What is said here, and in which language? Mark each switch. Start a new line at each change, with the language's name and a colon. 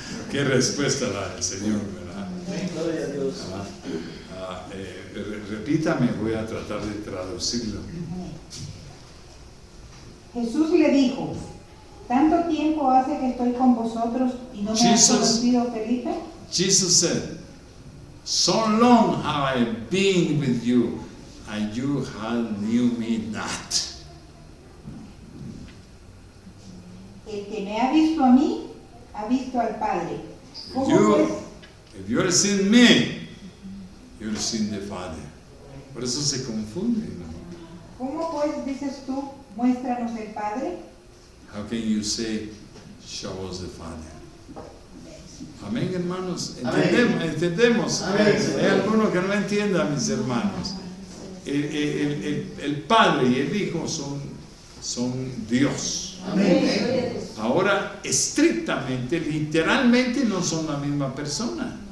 Spanish: Qué respuesta la del Señor, ¿verdad? Gloria a Dios. Repítame, voy a tratar de traducirlo. Jesús le dijo, ¿tanto tiempo hace que estoy con vosotros y no me has conocido, Felipe?
English: Jesus said, so long have I been with you, and you have knew me not.
Spanish: El que me ha visto a mí, ha visto al Padre. ¿Cómo pues?
English: If you have seen me, you have seen the Father.
Spanish: Por eso se confunde, ¿no? ¿Cómo pues, dices tú, muéstranos el Padre?
English: How can you say, show us the Father?
Spanish: Amén, hermanos. Entendemos. Hay alguno que no entienda, mis hermanos. El Padre y el Hijo son Dios. Amén. Ahora, estrictamente, literalmente, no son la misma persona.